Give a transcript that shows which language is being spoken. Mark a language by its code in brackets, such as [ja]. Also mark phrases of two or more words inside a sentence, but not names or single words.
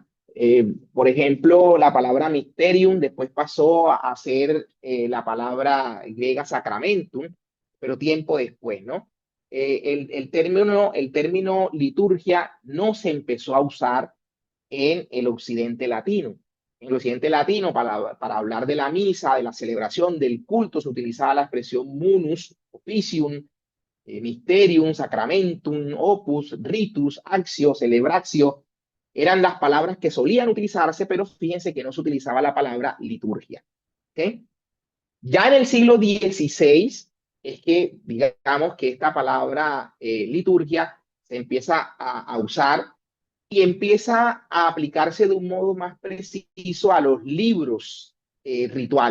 [es] Por ejemplo, la palabra mysterium después pasó a ser la palabra griega sacramentum, pero tiempo después, ¿no? El término liturgia no se empezó a usar en el occidente latino. En el occidente latino, para hablar de la misa, de la celebración, del culto, se utilizaba la expresión [la] munus, officium, mysterium, sacramentum, opus, ritus, actio, celebratio. [es] Eran las palabras que solían utilizarse, pero fíjense que no se utilizaba la palabra liturgia. ¿Okay? Ya en el siglo XVI es que, digamos, que esta palabra liturgia se empieza a usar y empieza a aplicarse de un modo más preciso a los libros rituales, ¿no?